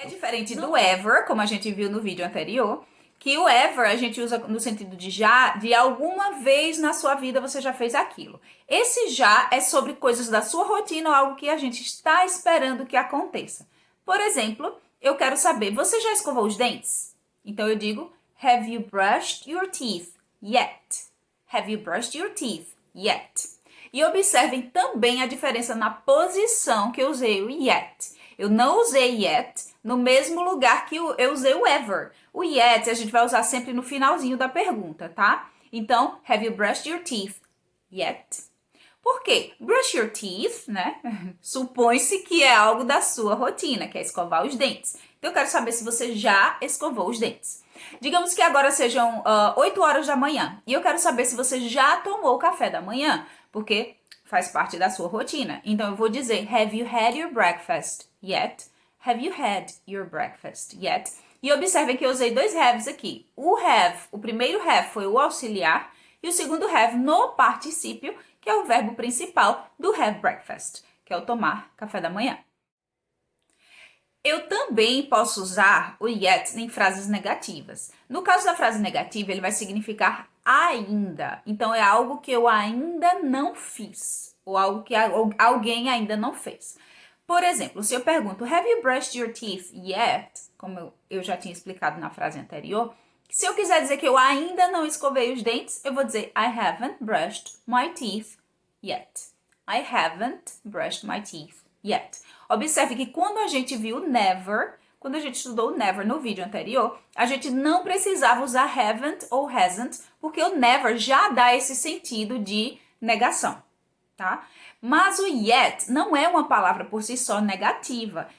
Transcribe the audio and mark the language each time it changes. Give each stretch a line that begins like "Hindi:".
Portuguese: É diferente do ever, como a gente viu no vídeo anterior, que o ever a gente usa no sentido de já, de alguma vez na sua vida você já fez aquilo. Esse já é sobre coisas da sua rotina ou algo que a gente está esperando que aconteça. Por exemplo, eu quero saber, você já escovou os dentes? Então eu digo,
English: have you brushed your teeth yet? Have you brushed your teeth yet?
Portuguese: E observem também a diferença na posição que eu usei o yet. Eu não usei yet no mesmo lugar que eu usei o ever. O yet a gente vai usar sempre no finalzinho da pergunta, tá? Então,
English: have you brushed your teeth yet?
Portuguese: Por quê?
English: Brush your teeth,
Portuguese: né? Supõe-se que é algo da sua rotina, que é escovar os dentes. Então, eu quero saber se você já escovou os dentes. Digamos que agora sejam 8 horas da manhã e eu quero saber se você já tomou o café da manhã, porque faz parte da sua rotina. Então, eu vou dizer,
English: have you had your breakfast yet? Have you had your breakfast yet?
Portuguese: E observem que eu usei dois haves aqui. O primeiro have foi o auxiliar e o segundo have no particípio, que é o verbo principal do have breakfast, que é o tomar café da manhã. Eu também posso usar o yet em frases negativas. No caso da frase negativa, ele vai significar ainda. Então, é algo que eu ainda não fiz, ou algo que alguém ainda não fez. Por exemplo, se eu pergunto,
English: have you brushed your teeth yet?
Portuguese: Como eu já tinha explicado na frase anterior, se eu quiser dizer que eu ainda não escovei os dentes, eu vou dizer,
English: I haven't brushed my teeth yet. I haven't brushed my teeth yet.
Portuguese: Observe que quando a gente viu never, quando a gente estudou never no vídeo anterior, a gente não precisava usar haven't ou hasn't, porque o never já dá esse sentido de negação, tá? Mas o yet não é uma palavra por si só negativa.